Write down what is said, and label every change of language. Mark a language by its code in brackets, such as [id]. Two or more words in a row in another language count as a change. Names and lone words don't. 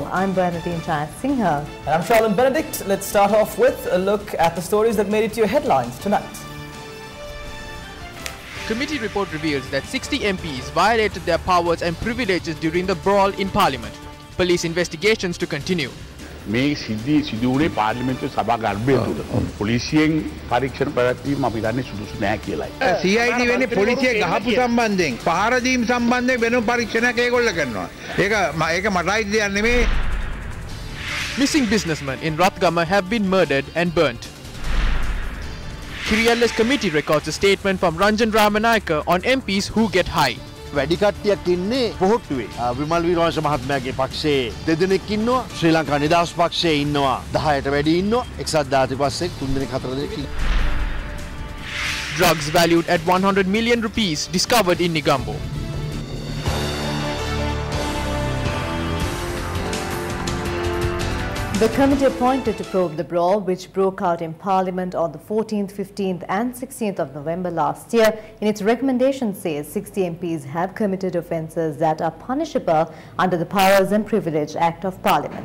[en] I'm Bernadine Singha. And I'm Charlene Benedict. Let's start off with a look at the stories that made it to your headlines tonight. Committee report reveals that 60 MPs violated their powers and privileges during the brawl in Parliament. Police investigations to continue. [si] මේ සිදුවුනේ පාර්ලිමේන්තු සභා ගර්භය තුල පොලිසියෙන් පරීක්ෂණ පැවැත්වීම අපි දන්නේ සුදුසු නැහැ කියලායි. CID වෙන්නේ පොලිසිය ගහපු සම්බන්ධයෙන් පහර දීම් සම්බන්ධයෙන් වෙනම පරීක්ෂණයක් ඒගොල්ලෝ කරනවා. ඒක මටයි දෙයක් නෙමෙයි. [en] Missing businessmen in Rathgama have been murdered and burnt. Kiriyalla's committee records a statement from Ranjan Ramanayaka on MPs who get high. [si] වැඩි කට්ටියක් ඉන්නේ පොහොට්ටුවේ. විමල් වීරවංශ මහත්මයාගේ පක්ෂයේ දෙදෙනෙක් ඉන්නවා. ශ්‍රී ලංකා නිදහස් පක්ෂයේ ඉන්නවා 10ට වැඩි ඉන්නවා. එක්සත් ජාතික පක්ෂයේ 3 දෙනෙක් 4 දෙනෙක් ඉන්නවා. [en] Drugs valued at 100 million rupees discovered in Negombo. The committee appointed to probe the brawl, which broke out in Parliament on the 14th, 15th and 16th of November last year, in its recommendation says 60 MPs have committed offences that are punishable under the Powers and Privilege Act of Parliament.